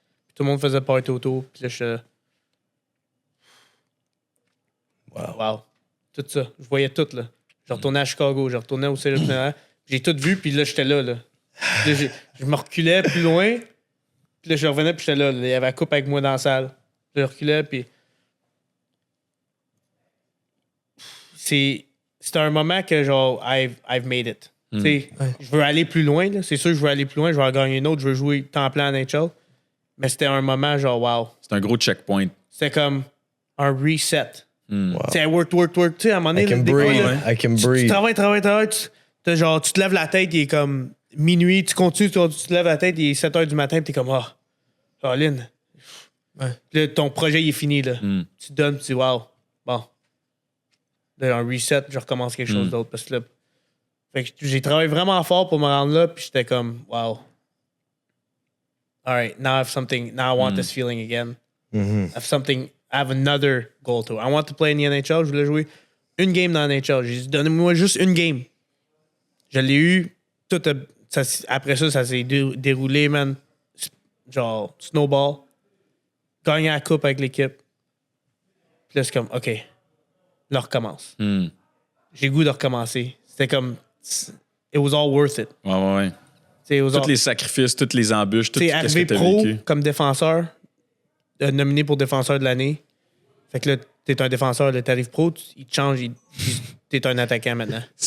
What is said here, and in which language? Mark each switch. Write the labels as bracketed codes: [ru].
[fr] Puis tout le monde faisait party autour. Puis là, je wow. Tout ça. Je voyais tout, là. Je retournais à Chicago, je retournais au Cégep Général. J'ai tout vu, puis là, j'étais là, là. Puis là, je me reculais plus loin. Puis là, je revenais, puis j'étais là. Il y avait la coupe avec moi dans la salle. Je reculais, puis... C'était un moment que, genre, [en] I've made it. [fr] Tu sais, je veux aller plus loin, là. C'est sûr que je veux aller plus loin. Je veux en gagner une autre. Je veux jouer temps plein en NHL. Mais c'était un moment, genre, wow. C'est un gros checkpoint. C'était comme un reset. Tu sais, work. Tu sais, à un moment donné, [en] I can breathe. [fr] Tu travailles. Tu te lèves la tête, il est comme minuit. Tu continues, tu te lèves la tête, il est 7 h du matin, puis t'es comme, Lynn. Ouais. Là, ton projet, il est fini, là. Tu donnes, tu dis, wow. Bon. Là, un reset, je recommence quelque chose d'autre. Parce que là, fait que j'ai travaillé vraiment fort pour me rendre là, puis j'étais comme, wow. [en] All right, now I have something. Now I want this feeling again. I have another goal to. I want to play in the NHL. [fr] Je voulais jouer une game dans la NHL. J'ai dit, donnez-moi juste une game. Je l'ai eu. Après ça s'est déroulé, man. Genre, snowball. Gagner la coupe avec l'équipe. Puis là, c'est comme, OK. Là, recommence. J'ai le goût de recommencer. C'était comme, [en] it was all worth it. [fr] Ouais. Tous les sacrifices, toutes les embûches, tout ce que tu as pro vécu. Comme défenseur, nominé pour défenseur de l'année. Fait que là, t'es un défenseur, là, t'arrives pro, il te change, t'es un attaquant maintenant.